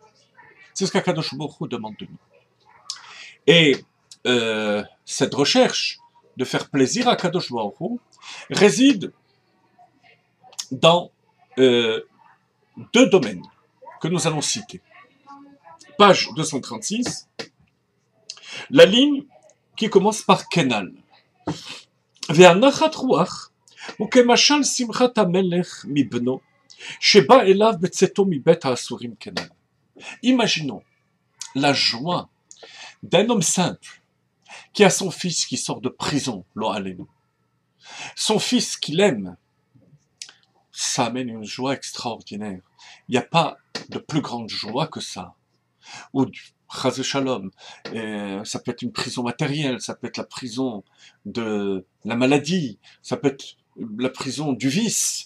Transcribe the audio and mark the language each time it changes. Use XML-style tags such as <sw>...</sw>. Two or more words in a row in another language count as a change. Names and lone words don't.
<fr>C'est ce qu'</fr> <he>הקדוש ברוך הוא</he> <fr>demande de nous. Et cette recherche de faire plaisir à</fr> <he>הקדוש ברוך הוא</he> <fr>réside dans deux domaines que nous allons citer. Page 236, la ligne qui commence par Kenal.</fr> <he>ונחת רוח וכמשל שמחת המלך מבנו שבא אליו בצאתו מבית האסורים כנ"ל.</he> <fr>Imaginons la joie d'un homme simple qui a son fils qui sort de prison,</fr> <he>לא עלינו.</he> <fr>Son fils qu'il aime, ça amène une joie extraordinaire. Il n'y a pas de plus grande joie que ça. Ou</fr> <he>חס ושלום,</he> <fr>ça peut être une prison matérielle, ça peut être la prison de la maladie, ça peut être la prison du vice.</fr>